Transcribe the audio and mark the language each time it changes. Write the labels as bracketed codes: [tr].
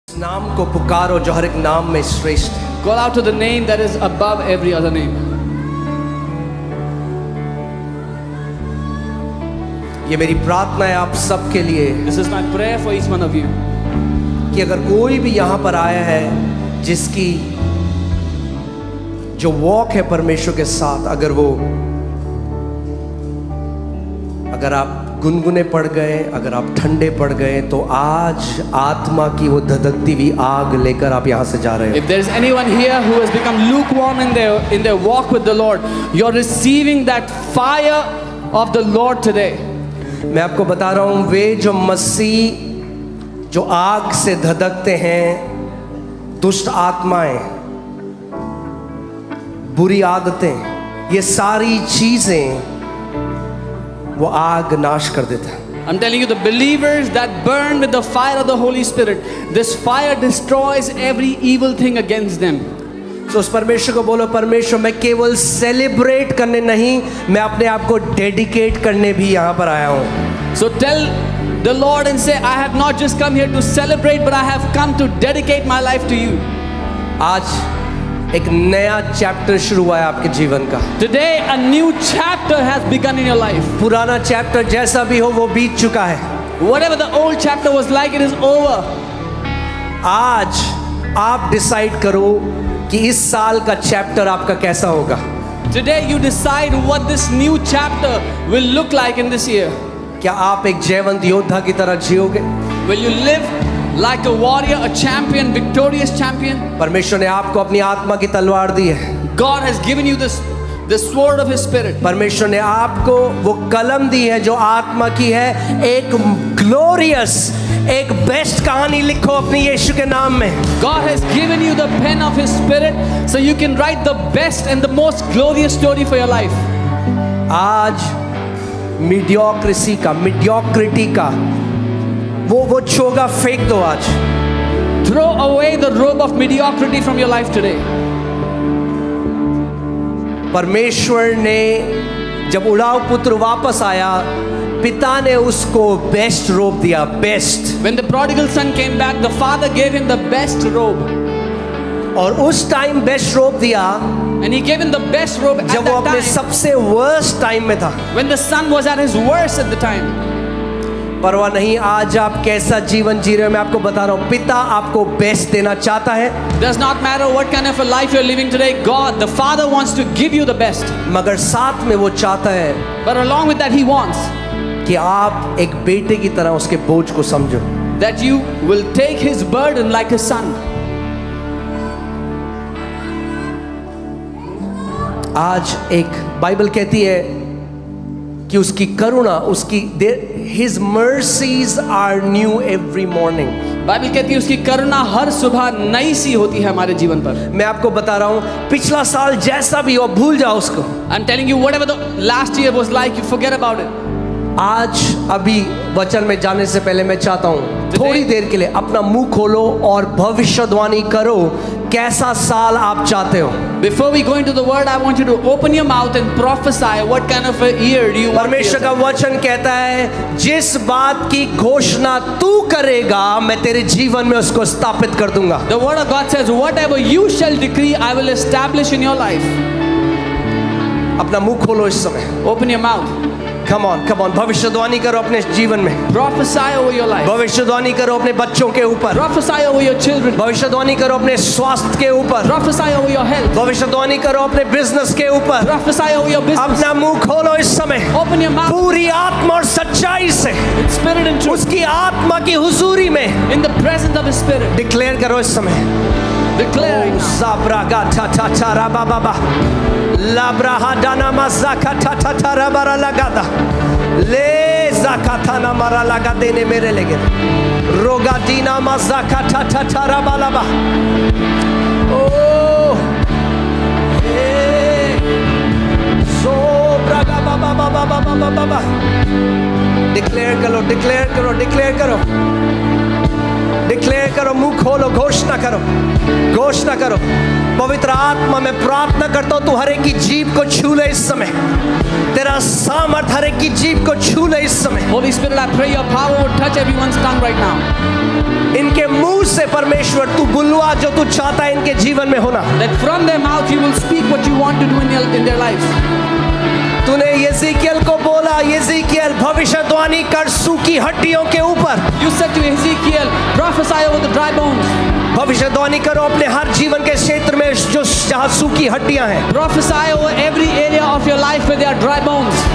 [hi] नाम को पुकारो जो हर एक नाम में श्रेष्ठ है। [en] Call out to the name that is above every other name. [hi] ये मेरी प्रार्थना है आप सबके लिए [en] This is my prayer for each one of you. [hi] कि अगर कोई भी यहाँ पर आया है जिसकी जो वॉक है परमेश्वर के साथ, अगर आप गुनगुने पड़ गए, अगर आप ठंडे पड़ गए, तो आज आत्मा की वो धधकती हुई आग लेकर आप यहाँ से जा रहे [en] If there is anyone here who has become lukewarm in their walk with the Lord, you're receiving that fire of the Lord today. [hi] हो। मैं आपको बता रहा हूँ, वे जो मसीह जो आग से धधकते हैं, दुष्ट आत्माएं, बुरी आदतें, ये सारी चीजें वो आग नाश कर देता है। [en] I'm telling you, the believers that burn with the fire of the Holy Spirit, this fire destroys every evil thing against them. [hi] तो उस परमेश्वर को बोलो, परमेश्वर मैं केवल सेलिब्रेट करने नहीं, मैं अपने आप को डेडिकेट करने भी यहाँ पर आया हूँ। [en] So tell the Lord and say, I have not just come here to celebrate, but I have come to dedicate my life to you. [hi] आज एक नया चैप्टर शुरू हुआ है आपके जीवन का। [en] Today a new chapter has begun in your life. [hi] पुराना चैप्टर जैसा भी हो वो बीत चुका है। [en] Whatever the old chapter was like, it is over. [hi] आज आप डिसाइड करो कि इस साल का चैप्टर आपका कैसा होगा। [en] Today you decide what this new chapter will look like in this year. [hi] क्या आप एक जयवंत योद्धा की तरह जियोगे? [en] Will you live like a warrior, a champion, victorious champion? [hi] परमेश्वर ने आपको अपनी आत्मा की तलवार दी है। [en] God has given you the sword of His Spirit. [hi] परमेश्वर ने आपको वो कलम दी है जो आत्मा की है। एक ग्लोरियस, एक बेस्ट कहानी लिखो अपनी यीशु के नाम में। [en] God has given you the pen of His Spirit so you can write the best and the most glorious story for your life. [hi] आज मीडियोक्रिटी का वो चोगा फेंक दो आज। [en] Throw away the robe of mediocrity from your life today. [hi] परमेश्वर ने जब उड़ाऊ पुत्र वापस आया, पिता ने उसको बेस्ट रोब दिया, best. [en] When the prodigal son came back, the father gave him the best robe. [hi] और उस टाइम बेस्ट रोब दिया [en] And he gave him the best robe at [hi] जब वो [en] that [hi] अपने [en] time. [hi] सबसे वर्स्ट टाइम में था। [en] When the son was at his worst at the time. [hi] परवाह नहीं आज आप कैसा जीवन जी रहे हो, मैं आपको बता रहा हूँ, पिता आपको बेस्ट देना चाहता है। [en] Does not matter what kind of a life you're living today, God, the Father wants to give you the best. [hi] मगर साथ में वो चाहता है [en] But along with that, He wants [hi] कि आप एक बेटे की तरह उसके बोझ को समझो। [en] that you will take His burden like a son. [hi] आज एक बाइबल कहती है कि उसकी करुणा, [en] His mercies are new every morning. [hi] Bible कहती है उसकी करुणा हर सुबह नई सी होती है हमारे जीवन पर। मैं आपको बता रहा हूँ, पिछला साल जैसा भी हो भूल जाओ उसको। [en] I'm telling you, whatever the last year was like, you forget about it. [hi] आज अभी वचन में जाने से पहले मैं चाहता हूँ थोड़ी देर के लिए अपना मुंह खोलो और भविष्यवाणी करो कैसा साल आप चाहते हो। [en] Before we go into the word, I want you to open your mouth and prophesy what kind of a year do you want. [hi] परमेश्वर का वचन कहता है, जिस बात की घोषणा तू करेगा मैं तेरे जीवन में उसको स्थापित कर दूंगा। [en] The word of God says, whatever you shall decree, I will establish in your life. [hi] अपना मुंह खोलो इस समय। [en] Open your mouth. Come on, [hi] भविष्यवाणी करो अपने जीवन में। [en] Prophesy over your life. [hi] भविष्यवाणी करो अपने बच्चों के ऊपर। [en] Prophesy over your children. [hi] भविष्यवाणी करो अपने स्वास्थ्य के ऊपर। [en] Prophesy over your health. [hi] भविष्यवाणी करो अपने बिजनेस के ऊपर। [en] Prophesy over your business. [hi] अपना मुंह खोलो इस समय। [en] Open your mouth. [hi] पूरी आत्मा और सच्चाई से, [en] In spirit and truth. [hi] उसकी आत्मा की हुजूरी में [en] In the presence of His Spirit. [hi] Declare करो इस समय। [en] Declare. Zabraga ta ta ta rababa, labraha dana mazaka ta ta ta rabara lagada, le zakatana mara lagade ne mere lege, rogadina mazaka ta ta ta rabalaba. Oh, hey, so braga baba baba baba baba. [hi] Declare करो, declare करो, declare करो, declare करो, मुंह खोलो, घोषणा करो, घोषणा करो। पवित्र आत्मा में प्रार्थना करता हूं तू हर एक की जीभ को छू ले इस समय। तेरा सामर्थ हर एक की जीभ को छू ले इस समय। [en] Holy Spirit, I pray your power would touch everyone's tongue right now. [hi] इनके मुंह से परमेश्वर तू बुलवा जो तू चाहता है इनके जीवन में होना। [en] That from their mouth you will speak what you want to do in their lives. [hi] तूने यिजकियल को बोला, यिजकियल भविष्यवाणी कर सूखी हड्डियों के ऊपर। [en] You said to Ezekiel, prophesy over the dry bones. [hi] भविष्यवाणी करो अपने हर जीवन के क्षेत्र में जो जहाँ सूखी हड्डियां हैं। [en] Prophesy over every area of your life where there are dry bones.